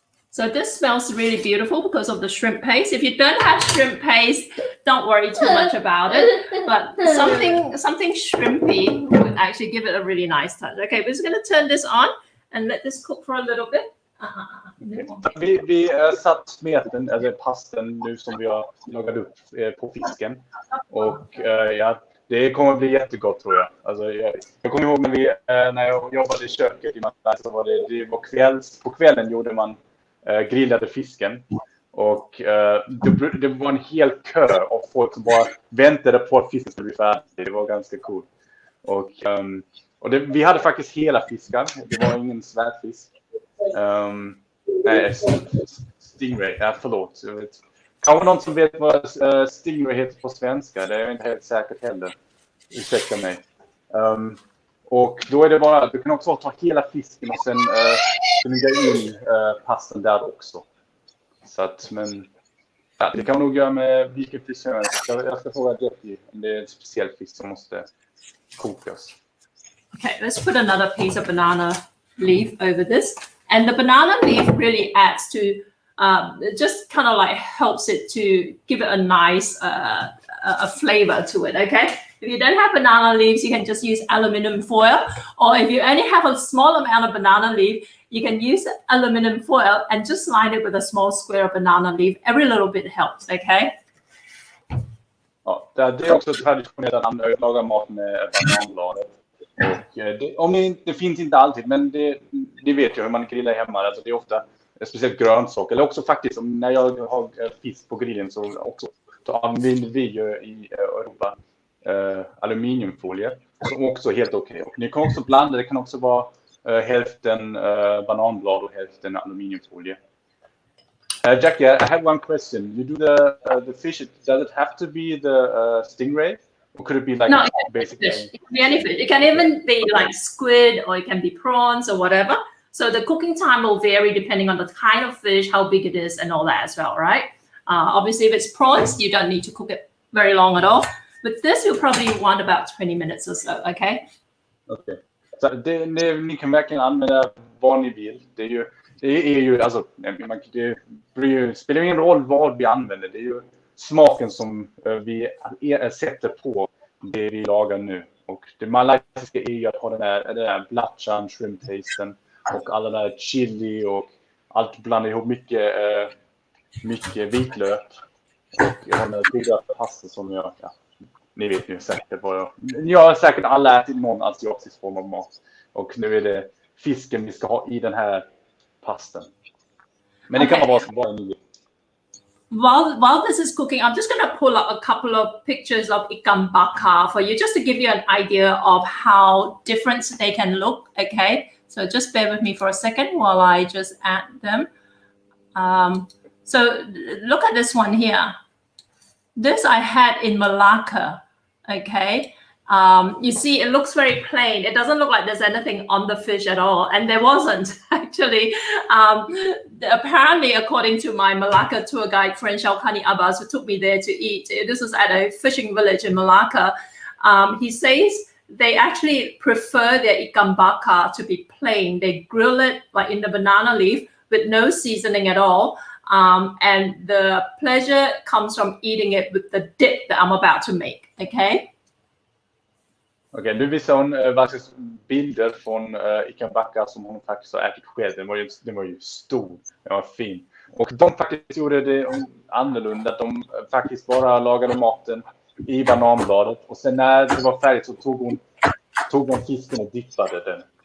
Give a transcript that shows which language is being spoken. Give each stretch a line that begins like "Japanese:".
English: So this smells really beautiful because of the shrimp paste. If you don't have shrimp paste, don't worry too much about it. But something shrimpy would actually give it a really nice touch. Okay, we're just going to turn this on and let this cook for a little bit.
Swedish: Vi satt smeten, eller pasten nu som vi har lagat upp på fisken. Och ja, det kommer bli jättegott tror jag. Alltså, jag kommer ihåg när jag jobbade i köket i Malaysia, så var det var på kvällen gjorde man grillade fisken. Och det var en hel kö av folk som bara väntade på att fisken skulle bli färdig. Det var ganska coolt. Och vi hade faktiskt hela fiskar. Det var ingen svärdfisk. Nej, stingray. Ja, förlåt. Kanske någon som vet vad stingray heter på svenska. Det är jag inte helt säkert heller. Ursäkta mig. Och då är det bara, du kan också ta hela fisken och sen lägga in pastan där också. Så att, men ja, det kan nog göra med vilken fisk som helst. Jag ska fråga Jackie om det är en speciell fisk som måste kokas.
English: Okay, let's put another piece of banana leaf over this. And the banana leaf really adds to, just kind of like helps it to give it a nice a flavor to it, okay? If you don't have banana leaves, you can just use aluminum foil. Or if you only have a small amount of banana leaf, you can use aluminum foil and just line it with a small square of banana leaf. Every little bit helps, okay?
Swedish: Ja, det är också traditionellt att man lagar mat med bananbladet. Och det finns inte alltid, men det vet jag hur man grillar hemma. Alltså det är ofta speciellt grönsaker. Eller också faktiskt, när jag har fisk på grillen så också använder vi ju i Europa aluminiumfolie. Som också är helt okej. Och ni kan också blanda, det kan också vara hälften bananblad och hälften aluminiumfolie.
English: Jackie, I have one question. You do the fish, does it have to be the stingray? Or could it be like basically? Fish. It can be any fish. It can even be like squid, or it can be prawns or whatever. So the cooking time will vary depending on the kind of fish, how big it is, and all that as well, right? Obviously, if it's prawns, you don't need to cook it very long at all. But this, you'll probably want about 20 minutes or so, okay? Okay.
Swedish: Så ni kan verkligen använda vad ni vill. Det är ju alltså, det spelar ingen roll vad vi använder. Det är ju smaken som vi sätter på det vi lagar nu. Och det malaysiska är ju att ha den där blatchan, shrimp pasten och alla där chili och allt blandat ihop mycket vitlök. Och jag har den goda pasta som jag, ja, ni vet ju säkert vad jag har säkert alla ätit någon asiatisk form av mat. Och nu är det fisken vi ska ha i den här pastan. Men det kan vara vad ni vill.
English: While this is cooking, I'm just going to pull up a couple of pictures of Ikan bakar for you, just to give you an idea of how different they can look, okay? So just bear with me for a second while I just add them. So look at this one here. This I had in Malacca, okay? You see, it looks very plain. It doesn't look like there's anything on the fish at all. And there wasn't, actually. Apparently, according to my Malacca tour guide friend, Shaukani Abbas, who took me there to eat, this was at a fishing village in Malacca. He says they actually prefer their ikan bakar to be plain. They grill it like in the banana leaf with no seasoning at all. And the pleasure comes from eating it with the dip that I'm about to make. Okay.
Swedish: Okej, nu visar hon faktiskt bilder från Ikan Backa som hon faktiskt har ätit själv. Den var ju stor, den var fin. Och de faktiskt gjorde det annorlunda. De faktiskt bara lagade maten i bananbladet. Och sen när det var färdigt så tog de fisken och dippade den.